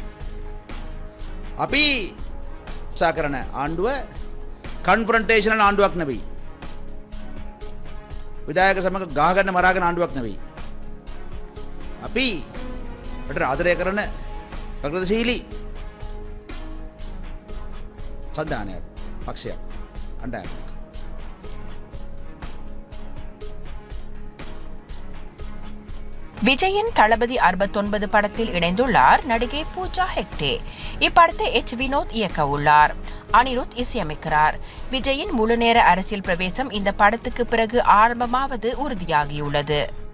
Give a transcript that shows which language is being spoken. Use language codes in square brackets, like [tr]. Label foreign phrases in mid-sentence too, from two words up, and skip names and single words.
[si] අපි උත්සාහ කරන ආණ්ඩුව කන්ෆ්‍රන්ටේෂනල් ආණ්ඩුවක් නෙවෙයි. විධායක සමග ගහගන්න මරාගෙන ආණ්ඩුවක් නෙවෙයි. අපි රටට ආදරය කරන ප්‍රගතිශීලී සද්ධානයක්, පක්ෂයක්, අණ්ඩායමක්. [ta] விஜயின் தளபதி 69 படத்தில் இணைந்துள்ளார் நடிகை பூஜா ஹெக்டே. இப்படத்தை வினோத் இயக்க உள்ளார். அனிருத் இசையமைக்கிறார். விஜயின் முழுநேர அரசியல் பிரவேசம் இந்த படத்துக்கு பிறகு ஆரம்பமாவது உறுதியாகியுள்ளது.